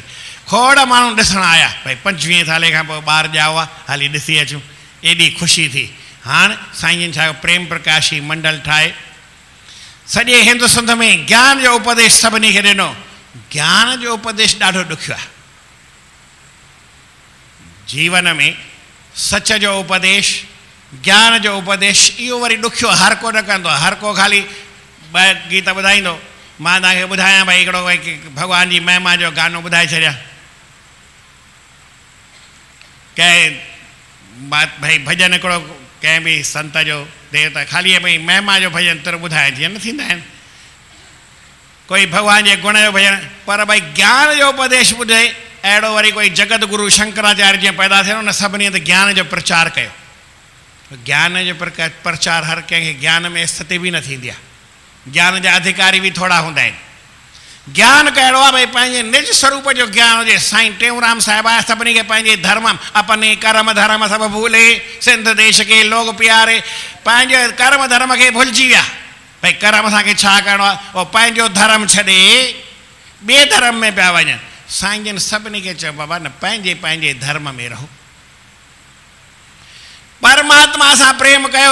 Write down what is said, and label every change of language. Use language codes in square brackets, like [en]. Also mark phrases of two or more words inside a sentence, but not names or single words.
[sd] खोड़ माण्हू ॾिसणु आया, भई 25 साले खां पोइ ॿार ॼाओ आहे, हली ॾिसी अचूं, एॾी ख़ुशी थी। हाणे साईं जन छा प्रेम प्रकाशी मंडल ठाहे सॼे हिंदु सिंध में ज्ञान जो उपदेश सभिनी खे ॾिनो। ज्ञान जो उपदेश ॾाढो ॾुखियो आहे जीवन में, सच जो उपदेश, ज्ञान जो उपदेश, इहो वरी ॾुखियो हर को न कंदो आहे। हर को ख़ाली ॿ गीत ॿुधाईंदो। मां तव्हांखे ॿुधायां भई हिकिड़ो भॻवान जी महिमा जो गानो ॿुधाए छॾियां। कंहिं भई भॼन हिकिड़ो कंहिं बि संत जो देवता, ख़ाली भई महिमा जो भॼन तुर ॿुधाए, जीअं न थींदा आहिनि, कोई भॻवान जे गुण जो भॼन। पर भई ज्ञान जो उपदेश ॿुधे, अहिड़ो वरी कोई जगत गुरु शंकराचार्य जीअं पैदा थियो न, सभिनी हंधि ज्ञान जो प्रचार कयो। ज्ञान जो प्रचार हर कंहिंखे ज्ञान में स्थिति बि न थींदी आहे, ज्ञान जा अधिकारी बि थोड़ा हूंदा आहिनि। ज्ञान कहिड़ो आहे भई पंहिंजे निज स्वरूप जो ज्ञान हुजे। साईं टेऊंराम साहिब आया, सभिनी खे पंहिंजे धर्म [hi] अपने कर्म धर्म सब भूले, सिंध देश के लोग प्यारे, [sd] पंहिंजे कर्म धर्म खे भुलिजी विया। भई कर्म असांखे छा करिणो आहे, उहो पंहिंजो धर्म छॾे ॿिए धर्म में पिया वञनि। साईं जन सभिनी खे चयो बाबा न, पंहिंजे पंहिंजे धर्म में रहो, परमात्मा सां प्रेम कयो।